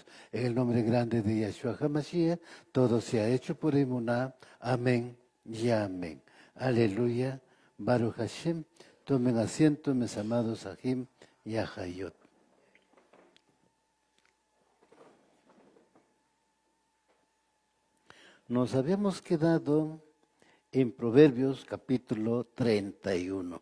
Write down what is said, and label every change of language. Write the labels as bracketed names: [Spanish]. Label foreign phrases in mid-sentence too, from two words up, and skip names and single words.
[Spanish] En el nombre grande de Yeshua HaMashiach, todo se ha hecho por Emuná. Amén y amén. Aleluya. [Hebrew] ברוך השם. [Spanish] Tomen asiento, mis amados Ajim y Ajayot. Nos habíamos quedado en Proverbios capítulo 31.